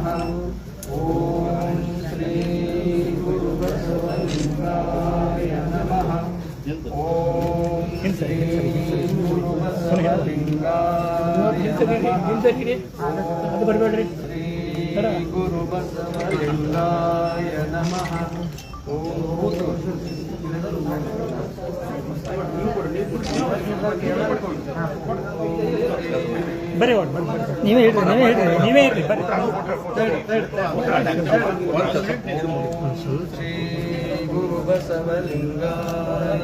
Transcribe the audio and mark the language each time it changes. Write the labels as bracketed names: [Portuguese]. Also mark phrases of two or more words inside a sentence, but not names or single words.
[Sanskrit] ಓಂ ಶ್ರೀ ಗುರುಬಸವಲಿಂಗಾಯ ನಮಃ. ಓಂ ಶ್ರೀ ಗುರುಬಸವಲಿಂಗಾಯ ನಮಃ. ಶ್ರೀ ಗುರುಬಸವಲಿಂಗಾಯ ನಮಃ. [Kannada] ಬರೀ ನೀವೇ ಹೇಳ್ರಿ. ನೀವೇ ಹೇಳ್ರಿ. [Sanskrit] ಶ್ರೀ ಗುರು ಬಸವಲಿಂಗಾಯ.